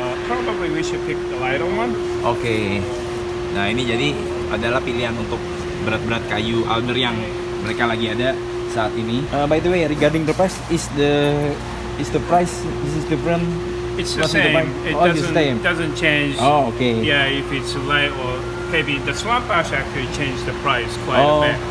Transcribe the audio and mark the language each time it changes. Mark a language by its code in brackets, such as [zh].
[en] Probably we should pick the lighter one. [id] Oke. Nah, ini jadi adalah pilihan untuk berat-berat kayu alder yang mereka lagi ada saat ini. [en] By the way, regarding the price, is the price this is different? It's the same. It doesn't change. Oh, okay. Yeah, if it's light or heavy, the swap ash actually changed the price quite a bit.